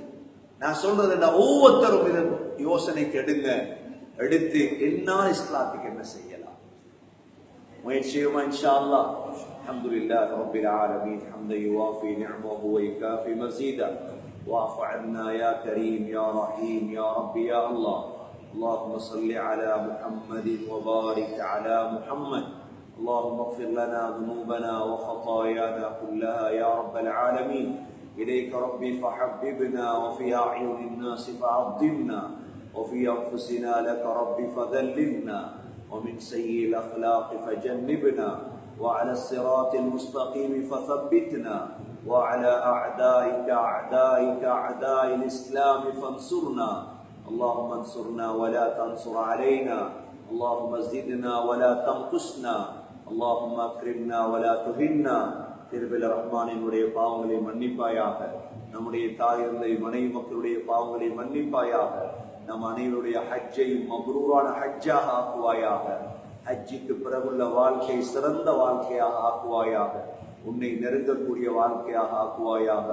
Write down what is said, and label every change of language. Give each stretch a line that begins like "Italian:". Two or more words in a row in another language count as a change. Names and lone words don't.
Tamil: நான் சொல்றது என்ன, ஒவ்வொருத்தரும் இதன் யோசனைக்கு எடுங்க. எடுத்து என்னால் இஸ்லாத்துக்கு என்ன செய்யலாம் முயற்சியுமா
Arabic: إن شاء الله. الحمد لله رب العالمين حمدا يوافي نعمه ويكافئ مزيده واعف عنا يا كريم يا رحيم يا ربي يا الله. اللهم صل على محمد وبارك على محمد. اللهم اغفر لنا ذنوبنا وخطايانا كلها يا رب العالمين. إليك ربي فحببنا وفي أعين الناس فعظمنا وفي أنفسنا لك ربي فذللنا ومن سيء الأخلاق فجنبنا وعلى الصراط المستقيم فثبتنا وعلى أعدائك أعداء الإسلام فانصرنا. اللهم انصرنا ولا تنصر علينا. اللهم زدنا ولا تنقصنا. اللهم اكرمنا ولا تهنا.
Tamil: திருபில் ரஹ்மானினுடைய பாவங்களை மன்னிப்பாயாக. நம்முடைய தாய் தந்தை மனைவி மக்களுடைய பாவங்களை மன்னிப்பாயாக. நம் அனைவருடைய ஹஜ்ஜையும் மப்ரூரான ஹஜ்ஜாக ஆக்குவாயாக. ஹஜ்ஜிக்கு பிறகுள்ள வாழ்க்கை சிறந்த வாழ்க்கையாக ஆக்குவாயாக. உன்னை நெருங்கக்கூடிய வாழ்க்கையாக ஆக்குவாயாக.